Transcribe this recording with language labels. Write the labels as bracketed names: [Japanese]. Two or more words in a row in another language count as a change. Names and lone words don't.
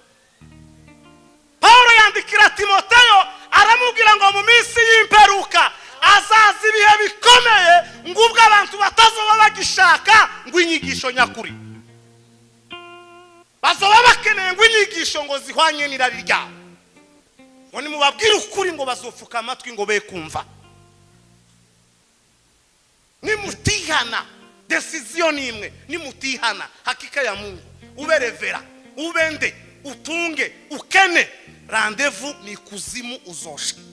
[Rundi] Paulo yandikira Timoteyo aramubwira ngo mu minsi y'imperuka azaza ibihe bikomeye ngo ubwo abantu batazoba bagishaka ngo inyigisho nyakuri, bazoba bakeneye ngo inyigisho ngo zihwanye n'irari ryabo, ngo nimubabwire ukuri ngo bazopfuka amatwi ngo be kumva. Nimutihana decision imwe, nimutihana [Swahili] hakika ya Mungu, [Rundi] ube revera, ube nde, utunge, ukene, rendezvous ni kuzimu uzosha.